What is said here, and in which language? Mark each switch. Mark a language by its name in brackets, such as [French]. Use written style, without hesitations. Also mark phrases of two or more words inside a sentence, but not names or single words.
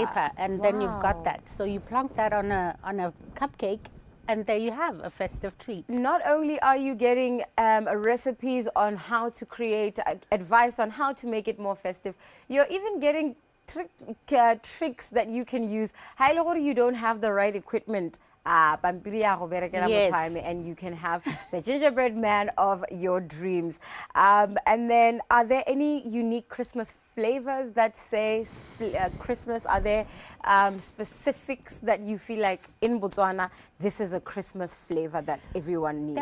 [English] paper, and then you've Wow. got that. So you plonk that on a cupcake, and there you have a festive treat. Not only are you getting recipes on how to create, advice on how to make it more festive, you're even getting tricks that you can use. [Tswana] Ha e le gore [English] you don't have the right equipment. [Tswana] Pampiri ya go berekela [English] Yes. [Tswana] motho a me, [English] and you can have the gingerbread man of your dreams. And then, are there any unique Christmas flavors that say Christmas? Are there specifics that you feel like in Botswana, this is a Christmas flavor that everyone needs?